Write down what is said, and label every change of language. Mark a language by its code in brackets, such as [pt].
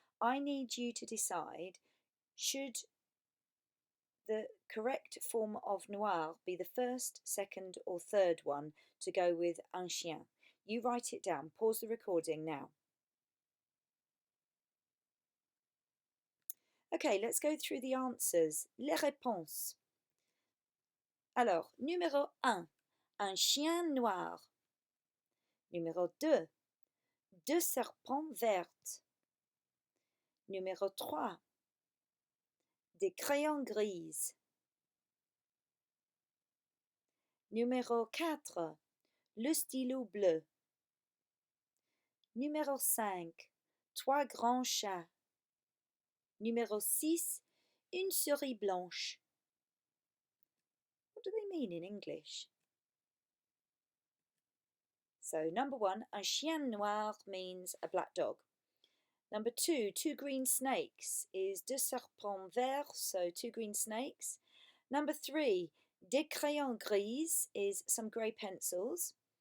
[en] I need you to decide, should the correct form of noir be the first, second or third one to go with [fr] un chien? [en] You write it down. Pause the recording now. Okay, let's go through the answers. [fr] Les réponses. Alors, numéro 1, un chien noir. Numéro 2, deux serpents vertes. Numéro 3, des crayons grises. Numéro 4, le stylo bleu. Numéro 5, 3 grands chats. Numéro 6, une souris blanche. [en] What do they mean in English? So number 1, [fr] un chien noir [en] means a black dog. Number 2, 2 green snakes is [fr] deux serpents verts, [en] so 2 green snakes. Number 3, [fr] des crayons gris [en] is some grey pencils.